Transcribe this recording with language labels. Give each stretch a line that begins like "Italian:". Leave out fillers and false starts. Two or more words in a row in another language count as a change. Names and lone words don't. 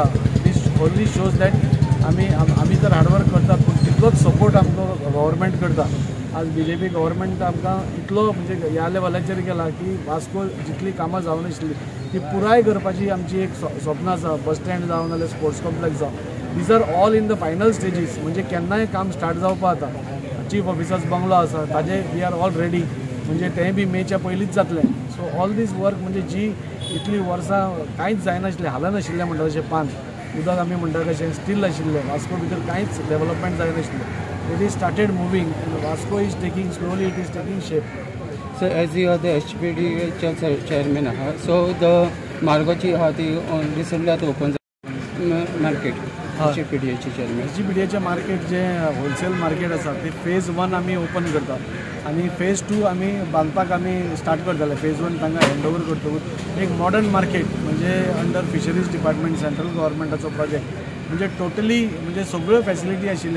English: This only shows that
Konkani: आमी तर हार्डवर्क करतात पूण तितलोच सपोर्ट आमकां गव्हर्मेंट करता. आज BJP गव्हर्मेंट आमकां इतलो म्हणजे ह्या लेवलाचेर केला की वास्को जितली कामां जावन आशिल्ली ती पुराय करपाची आमची एक स्वप्न आसा.
English: bus stand
Konkani: जावं नाल्यार
English: sports complex जावं these are all in the final stages.
Konkani: म्हणजे केन्नाय काम स्टार्ट जावपा जाता.
English: Chief Officer's bungalow
Konkani: आसा ताजे
English: we are all ready
Konkani: म्हणजे तें बी मेच्या पयलींच जातलें.
English: So all these work
Konkani: म्हणजे जी इतली वर्सां कांयच जायनाशिल्लें हालनाशिल्लें म्हणटा तशें पान उदक आमी म्हणटा तशें स्टील आशिल्लें. वास्को भितर कांयच डेवलपमेंट जायनाशिल्लें.
English: It is started moving and Vasco is taking slowly it is taking shape. So as you are the HPDA chairman आहा so the मार्गोची
Konkani: आहा ती
English: रिसंटली आतां open market HPDA's chairman.
Konkani: HPDAचें मार्केट जे
English: wholesale market
Konkani: आसा ते फेज 1 आमी ओपन करतात आनी फेज 2 आमी बांदपाक आमी स्टार्ट करतले. फेज 1 तांकां हँडओवर करतकूच एक
English: modern market
Konkani: म्हणजे
English: under Fisheries Department Central Government's project
Konkani: म्हणजे टोटली म्हणजे सगळ्यो फॅसिलिटी आशिल्ल्यो.